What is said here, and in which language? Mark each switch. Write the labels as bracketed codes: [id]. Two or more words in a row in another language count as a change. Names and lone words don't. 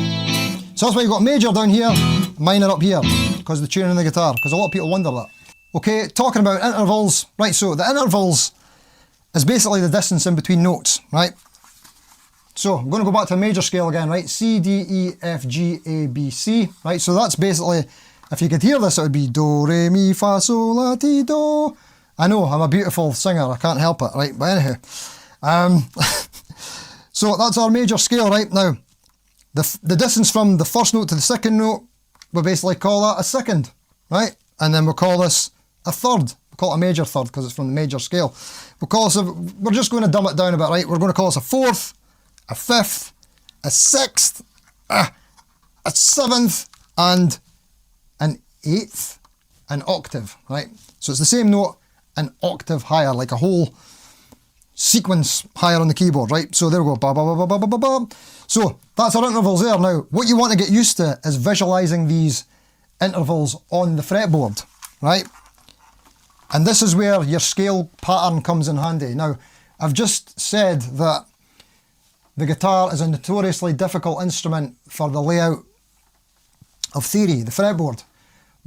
[en] So that's why you've got major down here, minor up here, because of the tuning of the guitar, because a lot of people wonder that. Okay, talking about intervals, right, so the intervals is basically the distance in between notes, right? So I'm going to go back to a major scale again, right? C, D, E, F, G, A, B, C, right? So that's basically, if you could hear this, it would be do, re, mi, fa, sol, la, ti, do. I know, I'm a beautiful singer, I can't help it, right? But anyhow, so that's our major scale, right? Now, the distance from the first note to the second note, we'll basically call that a second, right? And then we'll call this a third. We'll call it a major third because it's from the major scale. We'll call this we're just going to dumb it down a bit, right? We're going to call this a fourth, a fifth, a sixth, a seventh, and an eighth, an octave, right? So it's the same note, an octave higher, like a whole sequence higher on the keyboard, right? So there we go, ba ba ba ba ba ba ba. So that's our intervals there. Now, what you want to get used to is visualizing these intervals on the fretboard, right? And this is where your scale pattern comes in handy. Now, I've just said that the guitar is a notoriously difficult instrument for the layout of theory, the fretboard.